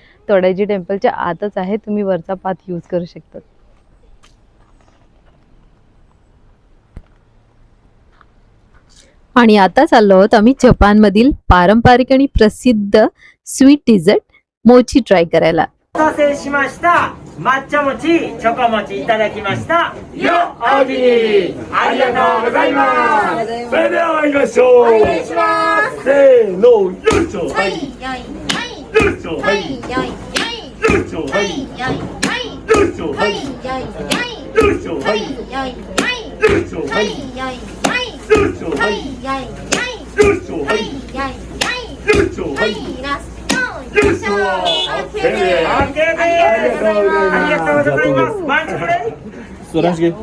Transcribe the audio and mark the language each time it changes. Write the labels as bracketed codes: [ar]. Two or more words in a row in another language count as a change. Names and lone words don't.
[mr] तोडायची टेम्पलच्या आतच आहे, तुम्ही वरचा [en] path use [mr] करू शकतात. आणि आता चाललो आहोत आम्ही जपानमधील पारंपरिक आणि प्रसिद्ध [en] sweet dessert [mr] मोची ट्राय करायला. [ja] お待たせしました抹茶餅チョコ餅いただきましたよおおきにありがとうございますそれでは参りましょうお願いしますせーのよいしょはいよいしょはいよいしょはいよいしょはいよいしょはいよいしょはいよいしょはいよいしょはいよいしょはいよいしょ OK ですありがとうございます満足でそらしげ